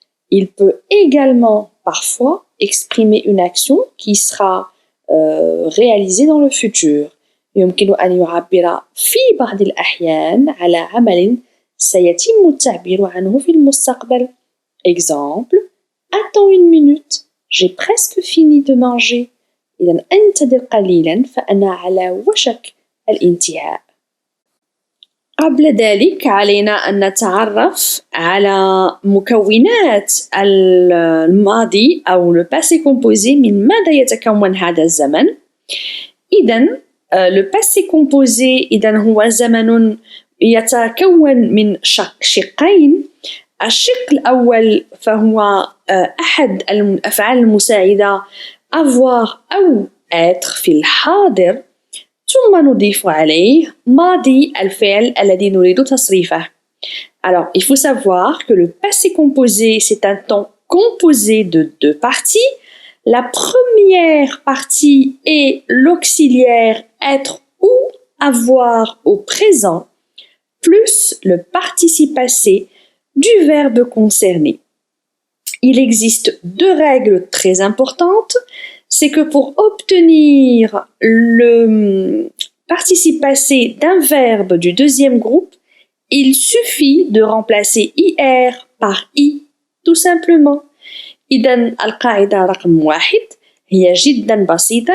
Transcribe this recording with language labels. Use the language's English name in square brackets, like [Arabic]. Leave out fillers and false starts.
[French] Il peut également parfois exprimer une action qui sera réalisée dans le futur. [Arabic] يمكن أن يعبر في بعض الأحيان على عمل سيتم التعبير عنه في المستقبل. [French] Exemple: attends une minute, j'ai presque fini de manger. [Arabic] إذن انتظر قليلا فأنا على وشك الانتهاء. قبل ذلك علينا أن نتعرف على مكونات الماضي أو le passé composé. من ماذا يتكون هذا الزمن؟ إذن le passé composé إذن هو زمن يتكون من شقين. الشق الأول فهو أحد الأفعال المساعدة avoir أو être في الحاضر، ثم نضيف عليه ماضي الفعل الذي نريد تصريفه. [French] Alors, il faut savoir que le passé composé, c'est un temps composé de deux parties. La première partie est l'auxiliaire être ou avoir au présent, plus le participe passé du verbe concerné. Il existe deux règles très importantes. C'est que pour obtenir le participe passé d'un verbe du deuxième groupe, il suffit de remplacer IR par I, tout simplement. [Arabic] إذن القاعدة رقم 1 هي جدا بسيطة.